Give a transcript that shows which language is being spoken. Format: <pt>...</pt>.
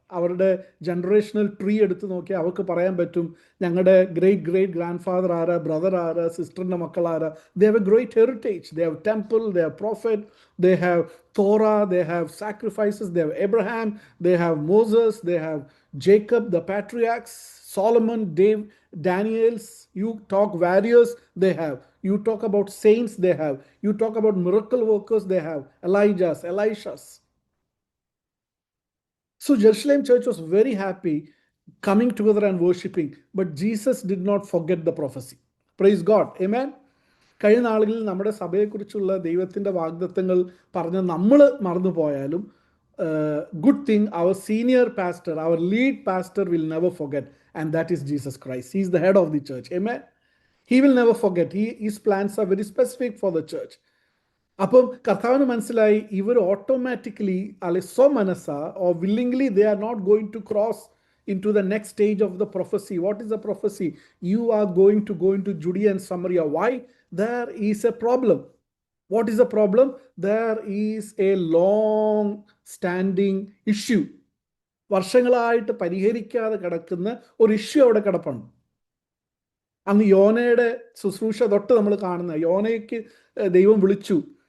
<ml>അവരുടെ generational tree എടുത്ത് നോക്കിയാൽ അവർക്ക് പറയാൻ പറ്റും, ഞങ്ങളുടെ ഗ്രേറ്റ് ഗ്രാൻഡ് ഫാദർ ആരാ, ബ്രദർ ആരാ, സിസ്റ്ററിൻ്റെ മക്കൾ ആരാ.</ml> <en>They have a great heritage. They have temple, they have prophet, they have Torah, they have sacrifices, they have Abraham, they have Moses, they have Jacob, the patriarchs, Solomon, Dave, Daniels. You talk warriors, they have. You talk about saints, they have. You talk about miracle workers, they have. Elijahs, Elishas. So Jerusalem church was very happy coming together and worshiping. But Jesus did not forget the prophecy. Praise God. Amen.</en> <ml>കഴിഞ്ഞ നാളുകളിൽ നമ്മുടെ സഭയെക്കുറിച്ചുള്ള ദൈവത്തിൻ്റെ വാഗ്ദത്തങ്ങൾ പറഞ്ഞ് നമ്മൾ മറന്നു പോയാലും,</ml> <en>good thing, our senior pastor, our lead pastor will never forget, and that is Jesus Christ. He is the head of the church. Amen. He will never forget. His plans are very specific for the church.</en> <ml>അപ്പം കർത്താവിന് മനസ്സിലായി, ഇവർ automatically അല്ലെ സ്വമനസ്സ</ml> <en>or willingly they are not going to cross into the next stage of the prophecy. What is the prophecy? You are going to go into Judea and Samaria. Why? There is a problem. What is the problem? There is a long standing issue.</en> <ml>വർഷങ്ങളായിട്ട് പരിഹരിക്കാതെ കിടക്കുന്ന ഒരു issue അവിടെ കിടപ്പുണ്ട്. അന്ന് യോനയുടെ ശുശ്രൂഷ തൊട്ട് നമ്മൾ കാണുന്ന യോനയ്ക്ക് ദൈവം വിളിച്ചു.</ml>